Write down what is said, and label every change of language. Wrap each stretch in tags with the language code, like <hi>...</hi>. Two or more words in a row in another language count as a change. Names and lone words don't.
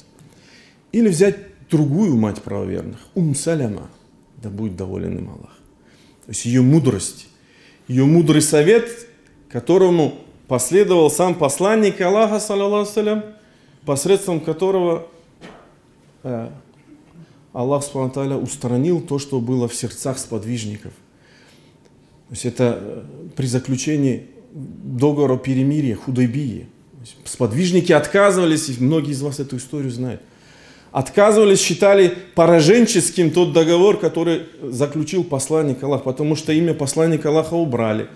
<ru>Или взять другую мать правоверных, Саляма, да будет доволен им Аллах. То есть ее мудрость, ее мудрый совет, которому последовал сам посланник Аллаха,</ru> <ar>صلى الله عليه,</ar> <ru>посредством которого Аллах</ru> <ar>سبحانه وتعالى</ar> <ru>устранил то, что было в сердцах сподвижников. То есть это при заключении договора о перемирии, Худайбии. Сподвижники отказывались, и многие из вас эту историю знают. Отказывались, считали пораженческим тот договор, который заключил посланник Аллаха, потому что имя посланника Аллаха убрали.</ru>